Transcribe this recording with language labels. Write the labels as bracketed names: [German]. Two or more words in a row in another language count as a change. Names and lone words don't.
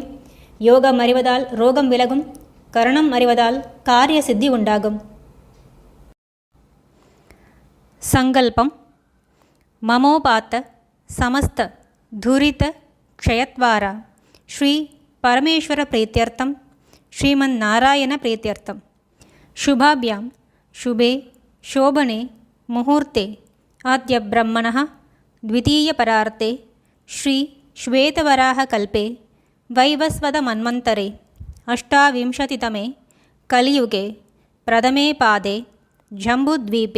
[Tamil] யோகம் அறிவதால் ரோகம் விலகும். கரணம் அறிவதால் காரிய சித்தி உண்டாகும். சங்கல்பம். [Sanskrit] ममोपात्त समस्त दुरित क्षयद्वारा श्री परमेश्वर प्रीत्यर्थं श्रीमन् नारायण प्रीत्यर्थं शुभाभ्यां शुभे शोभने मुहूर्ते आद्य ब्रह्मणः द्वितीयपरार्ते श्री श्वेतवराहकल्पे वैवस्वतमन्वन्तरे अष्टाविंशतितमे कलियुगे प्रथमे पादे जम्बूद्वीपे